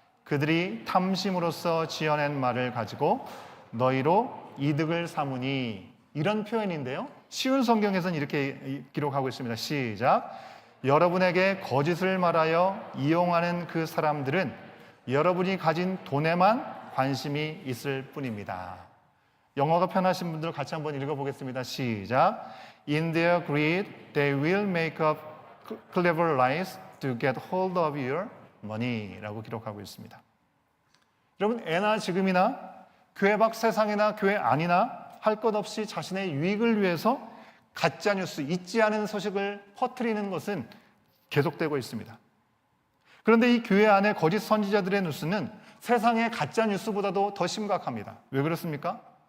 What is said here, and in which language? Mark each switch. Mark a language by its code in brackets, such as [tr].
[ko] 그들이 탐심으로써 지어낸 말을 가지고 너희로 이득을 삼으니, 이런 표현인데요. 쉬운 성경에서는 이렇게 기록하고 있습니다. 시작. 여러분에게 거짓을 말하여 이용하는 그 사람들은 여러분이 가진 돈에만 관심이 있을 뿐입니다. 영어가 편하신 분들 같이 한번 읽어보겠습니다. 시작. [en] In their greed, they will make up clever lies to get hold of your money 라고 [ko] 기록하고 있습니다. 여러분, 애나 지금이나 교회 밖 세상이나 교회 안이나 할 것 없이 자신의 유익을 위해서 가짜뉴스, 있지 않은 소식을 퍼뜨리는 것은 계속되고 있습니다. 그런데 이 교회 안에 거짓 선지자들의 뉴스는 세상의 가짜 뉴스보다도 더 심각합니다. 왜 그렇습니까?